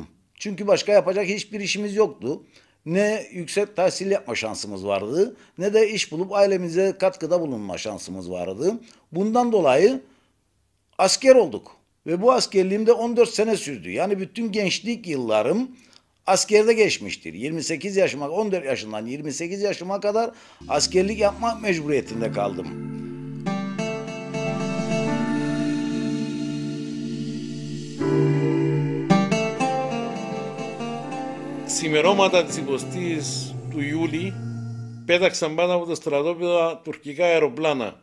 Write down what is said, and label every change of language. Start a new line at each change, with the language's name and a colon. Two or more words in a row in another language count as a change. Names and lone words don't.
Turkish: Çünkü başka yapacak hiçbir işimiz yoktu. Ne yüksek tahsil yapma şansımız vardı, ne de iş bulup ailemize katkıda bulunma şansımız vardı. Bundan dolayı asker olduk. Ve bu askerliğim de 14 sene sürdü. Yani bütün gençlik yıllarım askerde geçmiştir. 14 yaşından 28 yaşıma kadar askerlik yapmak mecburiyetinde kaldım.
Greek: Ξημερώματα της 20ης του Ιούλη πέταξαν πάνω από τα στρατόπεδα τουρκικά αεροπλάνα.